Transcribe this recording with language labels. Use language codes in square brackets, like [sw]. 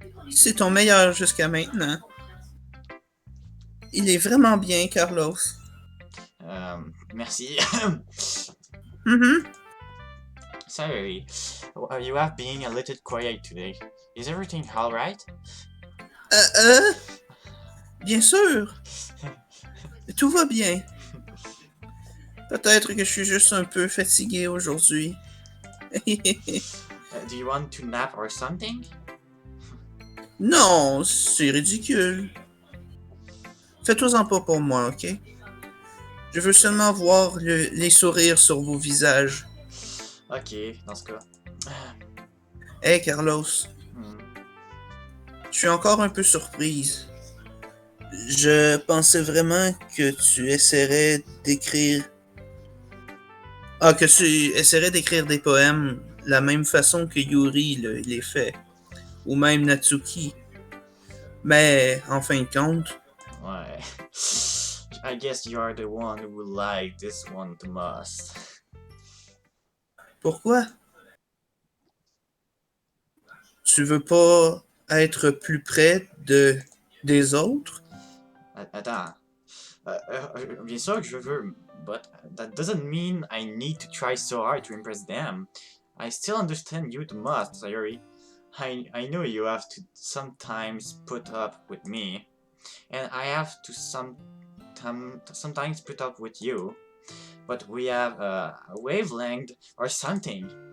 [fr] C'est ton meilleur jusqu'à maintenant. Il est vraiment bien, Carlos. Merci. Mm-hmm. [en] Sayori, you have been a little quiet today. Is everything alright? [fr] Bien sûr. Tout va bien. Peut-être que je suis juste un peu fatigué aujourd'hui. [en] Do you want to nap or something? [fr] Non, c'est ridicule. Faites-en pas pour moi, ok? Je veux seulement voir les sourires sur vos visages. Ok, dans ce cas. Hey Carlos, je suis encore un peu surprise. Je pensais vraiment que tu essaierais d'écrire... que tu essaierais d'écrire des poèmes la même façon que Yuri les fait. Ou même Natsuki. Mais, en fin de compte... Ouais. [en] I guess you are the one who would like this one the most. [fr] Pourquoi? Tu veux pas être plus près des autres? Attends. Bien sûr que je veux, [en] but that doesn't mean I need to try so hard to impress them. I still understand you the most, Sayori. I know you have to sometimes put up with me, and I have to sometimes put up with you, but we have a wavelength or something.